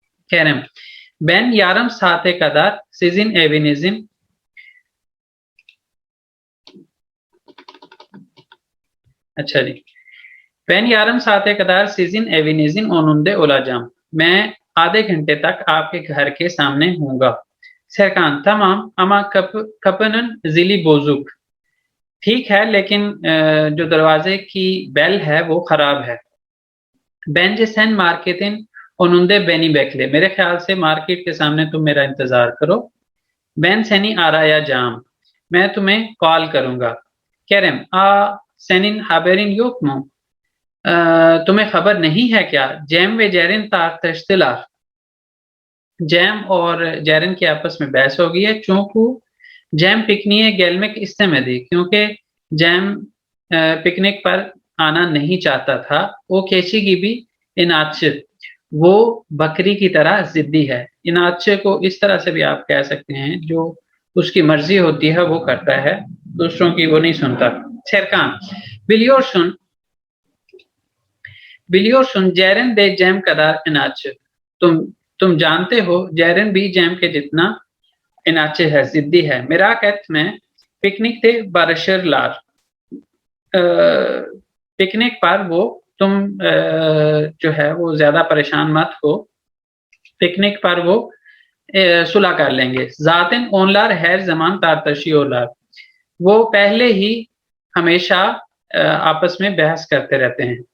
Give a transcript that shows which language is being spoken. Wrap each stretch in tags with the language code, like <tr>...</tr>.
<tr>Kerem, ben yarım saate kadar sizin evinizin</tr> <hi>अच्छा जी,</hi> <tr>ben yarım saate kadar sizin evinizin önünde olacağım.</tr> <hi>मैं आधे घंटे तक आपके घर के सामने होऊंगा.</hi> <tr>Serkan, tamam ama kapının zili bozuk.</tr> <hi>ठीक है, लेकिन जो दरवाजे की बेल है वो खराब है.</hi> <tr>Bence sen marketin önünde beni bekle.</tr> <hi>मेरे ख्याल से मार्केट के सामने तुम मेरा इंतजार करो.</hi> <tr>Ben seni arayacağım.</tr> <hi>मैं तुम्हें कॉल करूंगा.</hi> <tr>Kerem, senin haberin yok mu?</tr> <hi>तुम्हें खबर नहीं है क्या?</hi> <tr>Cem ve Ceren tartıştılar.</tr> <hi>Cem और Ceren की आपस में बहस हो गई है.</hi> <tr>Çünkü Cem pikniğe gelmek istemedi,</tr> <hi>क्योंकि Cem पिकनिक पर आना नहीं चाहता था. वो</hi> <tr>keçi gibi inatçı,</tr> <hi>वो बकरी की तरह जिद्दी है. इनाचे को इस तरह से भी आप कह सकते हैं, जो उसकी मर्जी होती है वो करता है, दूसरों की वो नहीं सुनता.</hi> <tr>Serkan, biliyorsun Ceren de Cem kadar inatçı.</tr> <hi>तुम जानते हो Ceren भी Cem के जितना inatçı है, जिद्दी है.</hi> <tr>merak etme, piknikte barışırlar.</tr> <hi>Picnic पर वो तुम जो है वो ज्यादा परेशान मत हो. पिकनिक पर वो सुलह कर लेंगे।</hi> <tr>जातिन ओनलार हैर जमान तारतशी ओलार,</tr> <hi>वो पहले ही हमेशा आपस में बहस करते रहते हैं।</hi>